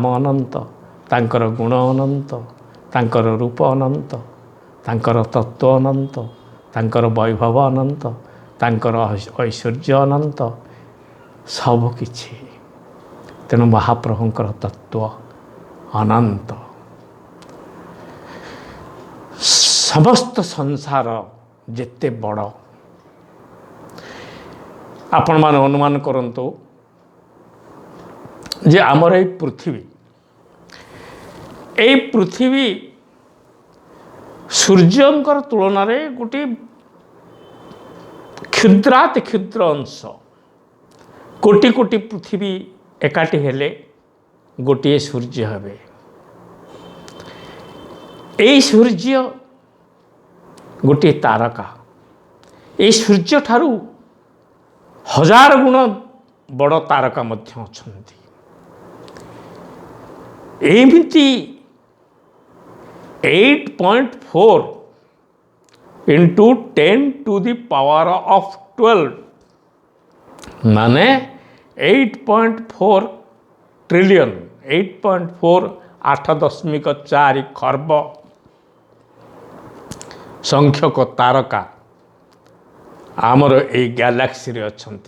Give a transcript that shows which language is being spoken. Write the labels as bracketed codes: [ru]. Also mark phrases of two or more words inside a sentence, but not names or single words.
[or] ଅନନ୍ତ ତାଙ୍କର ଗୁଣ ଅନନ୍ତ ତାଙ୍କର ରୂପ ଅନନ୍ତ ତାଙ୍କର ତତ୍ତ୍ୱ ଅନନ୍ତ ତାଙ୍କର ବୈଭବ ଅନନ୍ତ ତାଙ୍କର ଐଶ୍ୱର୍ଯ୍ୟ ଅନନ୍ତ ସବୁ କିଛି ତେଣୁ ମହାପ୍ରଭୁଙ୍କର ତତ୍ତ୍ୱ ଅନନ୍ତ ସମସ୍ତ ସଂସାର ଜେତେ ବଡ଼ ଆପଣ ମାନେ ଅନୁମାନ କରନ୍ତୁ ଜେ ଆମର ଏ ପୃଥ୍ୱୀ ସୂର୍ଯ୍ୟଙ୍କର ତୁଳନ ରେ ଗୋଟେ କ୍ଷୁଦ୍ରାତି କ୍ଷୁଦ୍ର ଅଂଶ କୋଟି କୋଟି ପୃଥ୍ୱୀ ଏକାଠି ହେଲେ ଗୋଟେ ସୂର୍ଯ୍ୟ ହେବେ। ଏ ସୂର୍ଯ୍ୟ ଗୋଟେ ତାରକା ଏ ସୂର୍ଯ୍ୟ ଠାରୁ ହଜାର ଗୁଣ ବଡ଼ ତାରକା ମଧ୍ୟ ଅଛନ୍ତି। ଏମିତି 8.4 [en] into 10 to the power of 12 [or] ମାନେ 8.4 ଟ୍ରିଲିୟନ 8.4 8.4 ଖର୍ବ ସଂଖ୍ୟକ ତାରକା ଆମର ଏ ଗ୍ୟାଲେକ୍ସି ରେ ଅଛନ୍ତି।